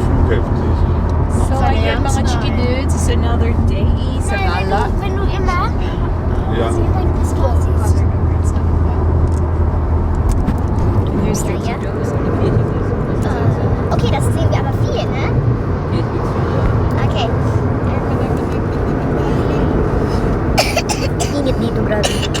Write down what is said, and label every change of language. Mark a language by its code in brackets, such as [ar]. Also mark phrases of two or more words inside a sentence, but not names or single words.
[de] heftig. So, [tl] ayan mga Chikidudes, [en] it's another day sa gala. [de] Ja. [en] Here's the Kiddos. [de] Okay, das sehen wir aber viel, ne? [tl] Okay. Init dito, grabe.